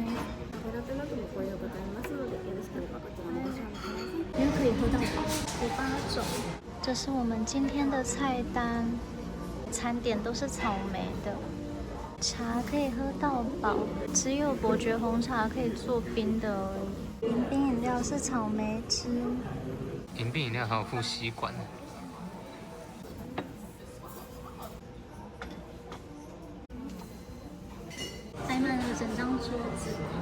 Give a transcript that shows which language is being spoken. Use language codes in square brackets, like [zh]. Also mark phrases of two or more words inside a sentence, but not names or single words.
[ja] おラテナットもご用意ございますのでよろしければこちらもご賞味ください。 [zh] 因为可以喝到饱，18种。这是我们今天的菜单，餐點都是草莓的，茶可以喝到飽，只有伯爵紅茶可以做冰的而已。迎賓飲料是草莓汁，迎賓飲料還有附吸管。擺滿了整張桌子。